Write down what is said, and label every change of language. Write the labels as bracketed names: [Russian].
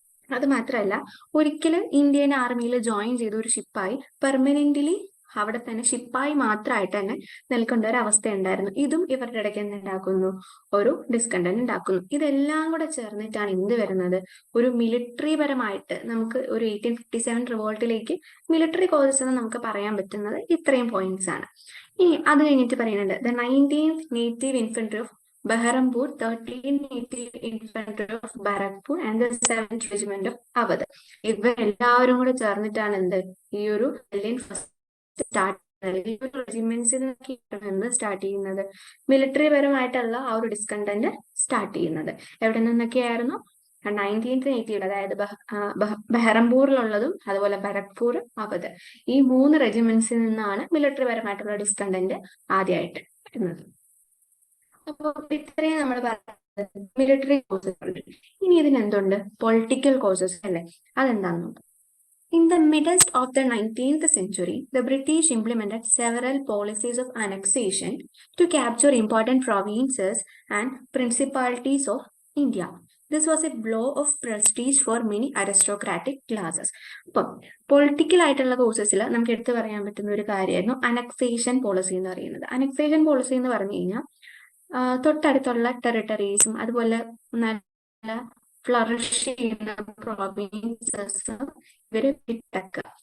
[Malayalam] അത് മാത്രമല്ല, ഒരിക്കലും ഇന്ത്യൻ ആർമിയിൽ ജോയിൻ ചെയ്ത ഒരു ശിപ്പായി പെർമനന്റ്ലി അവിടെ തന്നെ ശിപ്പായി മാത്രമായിട്ട് തന്നെ നിൽക്കേണ്ട ഒരു അവസ്ഥ ഉണ്ടായിരുന്നു. ഇതും ഇവരുടെ ഇടയ്ക്ക് എന്തുണ്ടാക്കുന്നു, ഒരു ഡിസ്കണ്ടന്റ് ഉണ്ടാക്കുന്നു. ഇതെല്ലാം കൂടെ ചേർന്നിട്ടാണ് എന്ത് വരുന്നത്, ഒരു മിലിറ്ററി പരമായിട്ട് നമുക്ക് ഒരു 1857 റിവോൾട്ടിലേക്ക് മിലിറ്ററി കോസസ് എന്ന് നമുക്ക് പറയാൻ പറ്റുന്നത് ഇത്രയും പോയിന്റ്സ് ആണ്. ഇനി അത് കഴിഞ്ഞിട്ട് പറയുന്നുണ്ട്, [English] The 19th native infantry of Behrampur, 13th Native Infantry of Barakpur and the 7th Regiment of Awadh. [Malayalam] ഇവരെല്ലാവരും കൂടെ ചേർന്നിട്ടാണ് എന്ത്, ഈ ഒരു സ്റ്റാർട്ട് റെജിമെന്റ്സിൽ നിന്നൊക്കെയാണ് സ്റ്റാർട്ട് ചെയ്യുന്നത്, മിലിറ്ററി പരമായിട്ടുള്ള ആ ഒരു ഡിസ്കണ്ടന്റ് സ്റ്റാർട്ട് ചെയ്യുന്നത്. എവിടെ നിന്നൊക്കെയായിരുന്നു, 19th നേറ്റീവ്, അതായത് ബെഹ്റംപൂരിലുള്ളതും അതുപോലെ ബരക്പൂർ, അവധ്, ഈ 3 റെജിമെന്റ്സിൽ നിന്നാണ് മിലിറ്ററി പരമായിട്ടുള്ള ഡിസ്കണ്ടന്റ് ആദ്യമായിട്ട് വരുന്നത്. അപ്പോൾ ഇത്രയും നമ്മൾ പറഞ്ഞത് മിലിറ്ററി കോസസ്. ഇനി ഇതിനെന്തുണ്ട്, പൊളിറ്റിക്കൽ കോസസ് അല്ലേ, അതെന്താണെന്ന് നോക്കാം. [English] In the midst of the 19th century, the British implemented several policies of annexation to capture important provinces and principalities of India. This was a blow of prestige for many aristocratic classes. [Malayalam] അപ്പം political ആയിട്ടുള്ള കോഴ്സസിൽ നമുക്ക് എടുത്തു പറയാൻ പറ്റുന്ന ഒരു കാര്യമായിരുന്നു annexation policy എന്ന് പറയുന്നത്. അനക്സേഷൻ പോളിസി എന്ന് പറഞ്ഞു കഴിഞ്ഞാൽ തൊട്ടടുത്തുള്ള ടെറിട്ടറീസും അതുപോലെ നല്ല ഫ്ലറിഷ് ചെയ്യുന്ന പ്രോവിൻസസ് ഇവര് വിട്ടക്കുക.